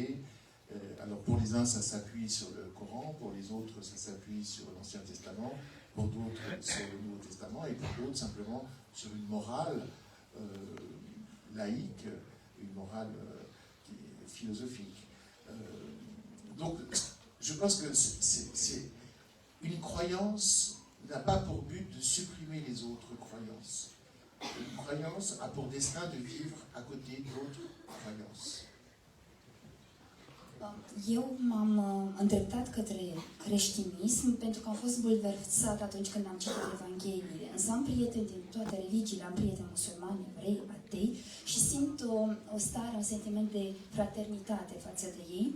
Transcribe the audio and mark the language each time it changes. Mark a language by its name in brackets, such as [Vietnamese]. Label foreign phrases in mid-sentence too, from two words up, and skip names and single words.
[French] Alors pour les uns, ça s'appuie sur le Coran, pour les autres, ça s'appuie sur l'Ancien Testament, pour d'autres sur le Nouveau Testament, et pour d'autres simplement sur une morale laïque, une morale philosophique. Donc je pense que c'est une croyance n'a pas pour but de supprimer les autres croyances. Une croyance a pour destin de vivre à côté d'autres croyances. [Romanian] Eu m-am îndreptat către creștinism pentru că am fost bulversat atunci când am citit Evangheliile. Însă am prieteni din toate religiile, am prieteni musulmani, evrei, atei și simt o stare, un sentiment de fraternitate față de ei.